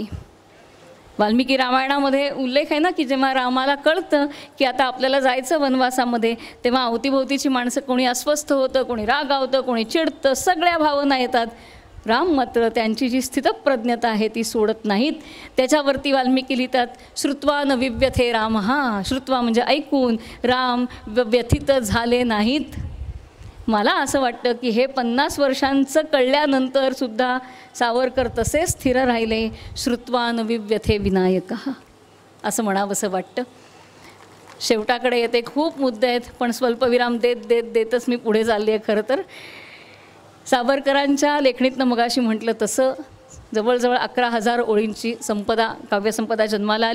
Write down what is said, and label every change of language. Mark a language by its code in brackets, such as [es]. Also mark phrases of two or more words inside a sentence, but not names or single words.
[mr] वाल्मिकी रामायणामध्ये उल्लेख आहे ना की जेव्हा रामाला कळतं की आता आपल्याला जायचं वनवासामध्ये, तेव्हा अवतीभोवतीची माणसं कोणी अस्वस्थ होतं, कोणी रागावतं, कोणी चिडतं, सगळ्या भावना येतात. राम मात्र त्यांची जी स्थितप्रज्ञता आहे ती सोडत नाहीत. त्याच्यावरती वाल्मिकी लिहितात, [sa] श्रुत्वा न विव्यथे राम. [mr] हा, श्रुत्वा म्हणजे ऐकून, राम व्यथित झाले नाहीत. मला असं वाटतं की हे 50 वर्षांचं कळल्यानंतर सुद्धा सावरकर तसे स्थिर राहिले. [sa] श्रुत्वा न विव्यथे विनायक [mr] असं म्हणावंसं वाटतं. शेवटाकडे येते, खूप मुद्दे आहेत, पण स्वल्पविराम देतच मी पुढे चालली आहे. खरं तर सावरकरांच्या लेखणीतनं मगाशी म्हटलं तसं जवळजवळ 11,000 ओळींची संपदा, काव्यसंपदा जन्माला आली.